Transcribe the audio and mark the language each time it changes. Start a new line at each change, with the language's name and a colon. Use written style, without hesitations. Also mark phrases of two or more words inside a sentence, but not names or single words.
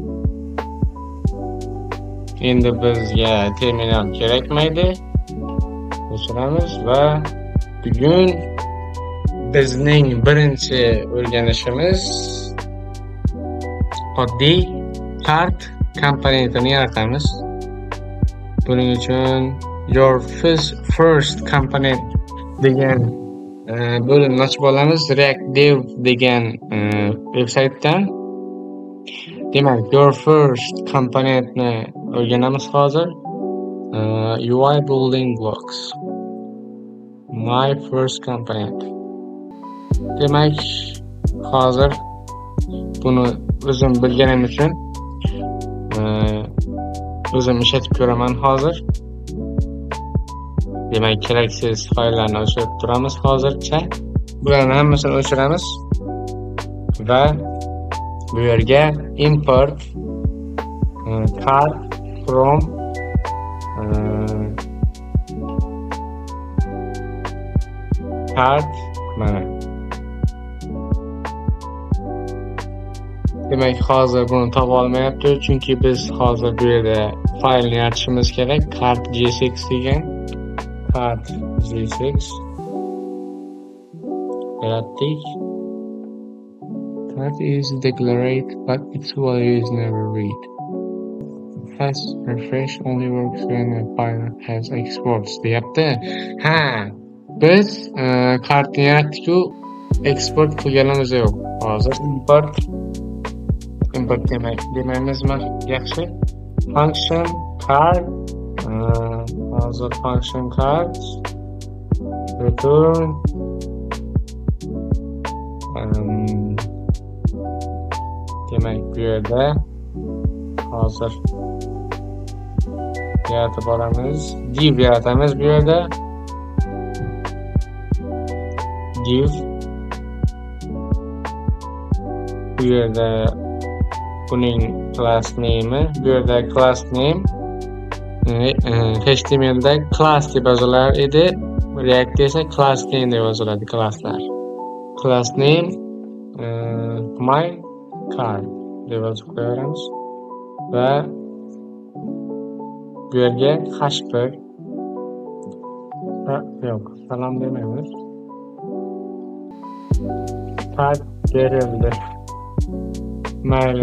Uzbek: Endi bizga terminal kerakmaydi. O'chiramiz va bugun bizning birinchi o'rganishimiz oddiy cart komponentini yaratamiz. Buning uchun
English: your first component
Uzbek: degan bo'limni ochib olamiz. React Dev degan veb-saytdan. Demak,
English: your first componentni
Uzbek: o'rganamiz hozir.
English: UI building blocks. My first component.
Uzbek: Demak, hozir buni o'zim bilganim uchun o'zim ishlatib ko'raman hozir. Demak, keraksiz fayllarni o'chirib turamiz hozircha. Bularni hammasini o'chiramiz va bu yerga
English: import cart from cart
Uzbek: mana. Demak, hozir buni topa olmayapti, chunki biz hozir bu yerda faylni yaratishimiz kerak. Cart.jsx degan. Cart.jsx yaratdik.
English: Cart is declared, but its value is never read. Fast refresh only works when a file has exports deyapti.
Uzbek: Biz kartni yaratdik-ku, eksport qilganimiz yo'q. Hozir import demaymizmi? Yaxshi.
English: Function card
Uzbek: hozir
English: function card return
Uzbek: demak bu yerda hozir yaratib boramiz. Div yaratamiz bu yerda. Div bu yerda buning
English: class name'i,
Uzbek: bu yerda
English: class name
Uzbek: HTML'da class deb yozilar edi, React'da esa
English: class name
Uzbek: deb yoziladi classlar.
English: Class name my card
Uzbek: deb yozib qo'yamiz va bu yerga h1 yo'q, salom demaymiz. Card berildi. Mayli.